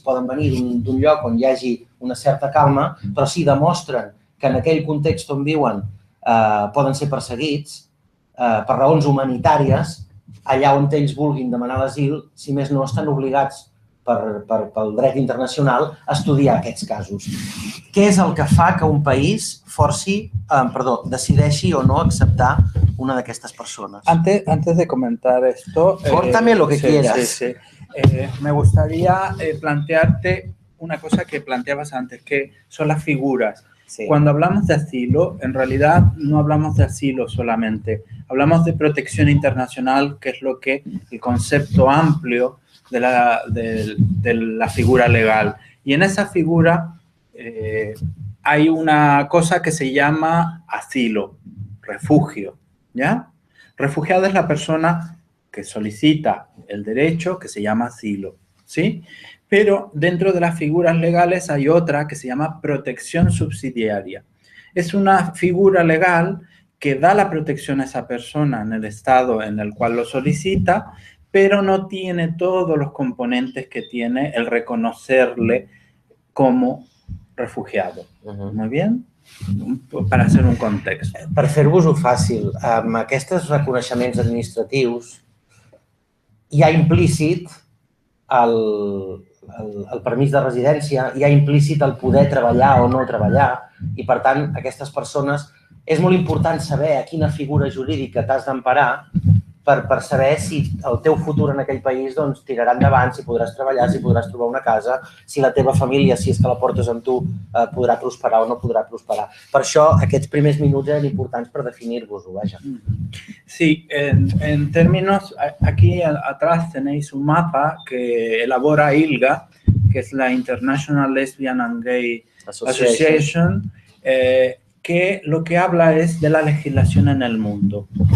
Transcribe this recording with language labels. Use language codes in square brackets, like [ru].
[ca] Poden venir d'un lloc on hi hagi una certa calma, però si demostren que en aquell context on viuen poden ser perseguits per raons humanitàries, allà on ells vulguin demanar l'asil, si més no estan obligats pel dret internacional a estudiar aquests casos. Què és el que fa que un país decideixi o no acceptar una d'aquestes persones? [es] Antes de comentar esto... Córtame lo que quieras. Me gustaría plantearte una cosa que planteabas antes, que son las figuras. Sí. Cuando hablamos de asilo, en realidad no hablamos de asilo solamente. Hablamos de protección internacional, que es lo que el concepto amplio de la figura legal. Y en esa figura hay una cosa que se llama asilo, refugio, ¿ya? Refugiado es la persona que solicita el derecho, que se llama asilo, ¿sí? Pero dentro de las figuras legales hay otra que se llama protección subsidiaria. Es una figura legal que da la protección a esa persona en el estado en el cual lo solicita, pero no tiene todos los componentes que tiene el reconocerle como refugiado. Muy bien? Per hacer un context. [ca] Per fer-vos-ho fàcil, amb aquests reconeixements administratius hi ha implícit el permís de residència, hi ha implícit el poder treballar o no treballar i, per tant, aquestes persones és molt important saber a quina figura jurídica t'has d'emparar per saber si el teu futur en aquell país tirarà endavant, si podràs treballar, si podràs trobar una casa, si la teva família, si és que la portes amb tu, podrà prosperar o no podrà prosperar. Per això, aquests primers minuts eren importants per definir-vos-ho, vaja. [es] Sí, en términos, aquí atrás tenéis un mapa que elabora ILGA, que es la International Lesbian and Gay Association, que lo que habla es de la legislación en el mundo.